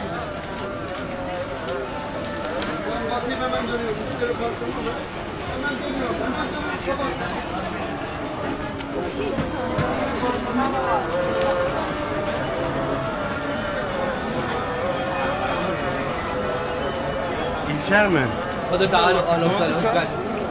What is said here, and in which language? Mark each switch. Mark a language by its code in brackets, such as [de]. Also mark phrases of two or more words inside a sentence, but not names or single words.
[tr] Bakayım hemen dönüyor. Müşteri farkında. Hemen dönüyor. Hemen dönüyor. Chairman. Hadi [ar] تعالوا اهلا وسهلا [tr] hoş geldiniz.